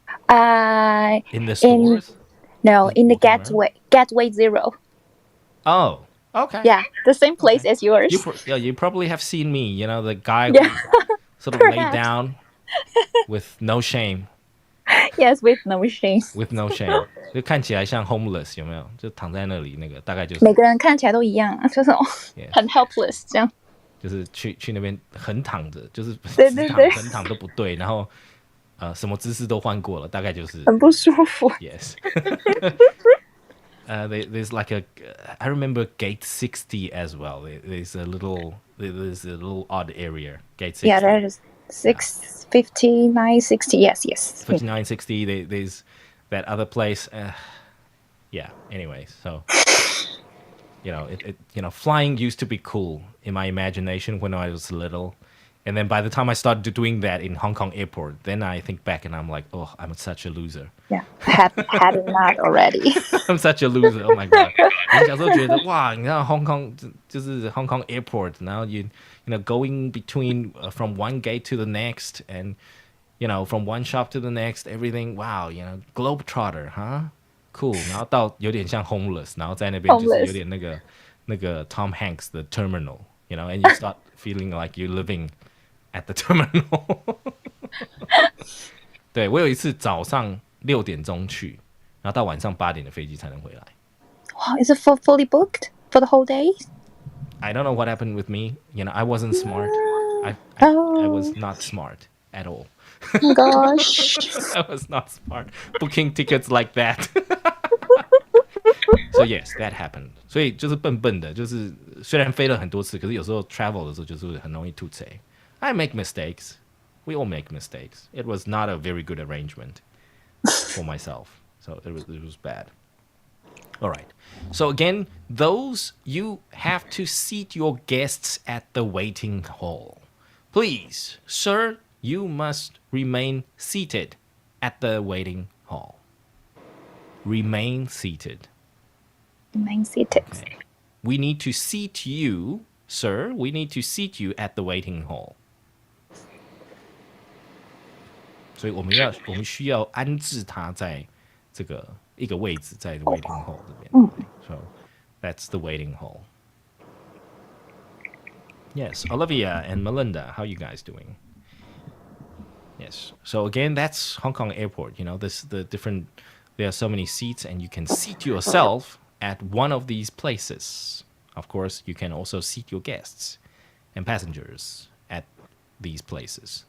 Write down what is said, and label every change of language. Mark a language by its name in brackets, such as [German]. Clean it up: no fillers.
[English] In the stores? In the Gateway 0. Oh, okay. Yeah, the same place as yours. You probably have seen me, the guy who sort of laid down with no shame. Yes, with no shame. With no shame. [Chinese] 就看起来像 homeless 有没有？就躺在那里那个大概就是。每个人看起来都一样，就是很 helpless 这样。就是去那边横躺着，就是对横躺都不对，然后什么姿势都换过了，大概就是很不舒服。 [English] Yes. There's like I remember gate 60 as well. There's a little odd area. Gate 60. Yeah, there is 59, 60. Yes. 59, 60. There's that other place. Yeah. Anyway, so flying used to be cool in my imagination when I was little. And then by the time I started doing that in Hong Kong airport, then I think back and I'm like, oh, I'm such a loser. Yeah, had not already. I'm such a loser. Oh my god! [Chinese] 我小时候觉得哇，你知道 Hong Kong 就是 Hong Kong airport，然后 [English] you know going between from one gate to the next and from one shop to the next, everything wow, globetrotter, huh? Cool. [Chinese] 然后到有点像 homeless， 然后在那边就是有点那个 Tom Hanks 的 terminal, [English] and you start feeling like you're living at the terminal. [Chinese] 对，我有一次早上6点钟去，然后到晚上8点的飞机才能回来。 [English] Wow, is it fully booked for the whole day? I don't know what happened with me. I wasn't smart. I was not smart at all. Oh my gosh. I was not smart booking tickets like that. So yes, that happened. [Chinese] 所以就是笨笨的，就是虽然飞了很多次，可是有时候 travel 的时候就是很容易吐槽。 [English] I make mistakes. We all make mistakes. It was not a very good arrangement for myself. So it was bad. All right. So again, you have to seat your guests at the waiting hall. Please, sir, you must remain seated at the waiting hall. Remain seated. Remain seated. Okay. We need to seat you, sir. We need to seat you at the waiting hall. [Chinese] 所以我们需要安置他在这个一个位置，在 waiting hall 这边。 [English] So that's the waiting hall. Yes, Olivia and Melinda, how you guys doing? Yes. So again, that's Hong Kong Airport. You know, there are so many seats, and you can seat yourself at one of these places. Of course, you can also seat your guests and passengers at these places.